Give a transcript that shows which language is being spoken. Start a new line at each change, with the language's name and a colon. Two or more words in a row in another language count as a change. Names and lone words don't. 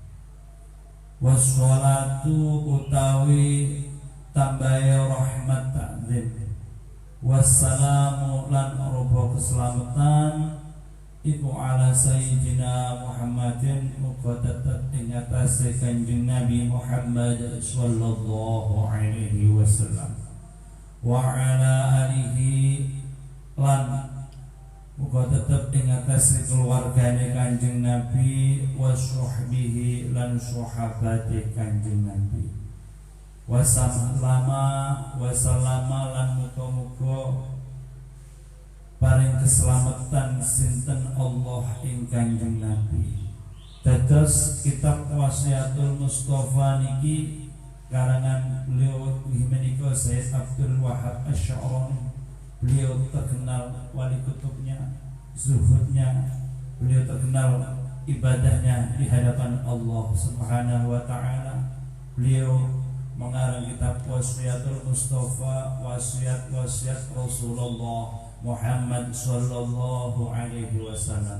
Javanese: Wassalatu utawi tambahe rahmat takzim. Wassalamu lan rupa keselamatan iku
Arabic: على سيدنا محمد
Javanese: uga tetep ing atase Kanjeng Nabi Muhammad
Arabic: صلى الله عليه وسلم وعلى آله
Javanese: lan uga tetep ing atase keluargane Kanjeng Nabi
Arabic: وصحبه
Javanese: lan sahabate Kanjeng Nabi wasallama lan muga-muga paring keselamatan sinten Allah ing Kanjeng Nabi. Dados kitab Wasiatul Mustafa niki karangan beliau menika Sayyid Abdul Wahab Asy-Sya'rani.
Indonesian: Beliau terkenal wali kutubnya, zuhudnya, beliau terkenal ibadahnya di hadapan Allah
Arabic: سبحانه وتعالى.
Indonesian: Beliau mengarang kitab Wasiatul Mustafa, wasiat Rasulullah Muhammad
Arabic: صلى الله عليه وسلم.